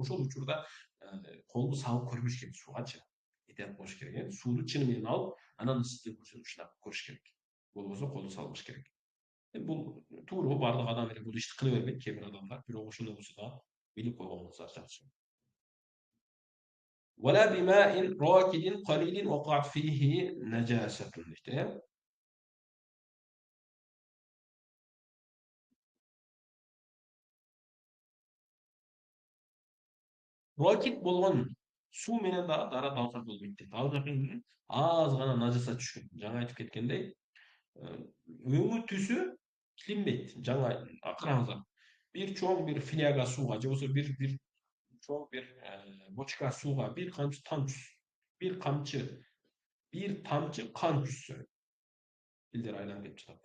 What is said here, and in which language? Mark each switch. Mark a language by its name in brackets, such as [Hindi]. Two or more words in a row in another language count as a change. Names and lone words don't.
[Kyrgyz] Ошол учурда колду салып көрбөш керек суугачы. Этият болуш керек. Сууду чыны менен алып, анан ысытып ушундай көрүш керек. Болбосо колду салбаш керек. Бул туура, баардык адам эле бул ишти кыла бербейт, кээ бир адамдар. Бирок ошондой болсо да билип койгонуңуздар жакшы. [Arabic] ولا بماء راكد قليل وقعت فيه نجاسة deydi. [Kyrgyz] Rakit болгон суу менен дагы даратылса болбойт дейт. Ал жака аз гана нажаса түшкөн. Жаңа айтып кеткендей, өңү түсү билинбейт. Жаңа караңыздар. Бир чоң бир фляга сууга же болбосо бир чоң бир бочка сууга бир тамчы кан түшсө, билдер айланып кетип жатат.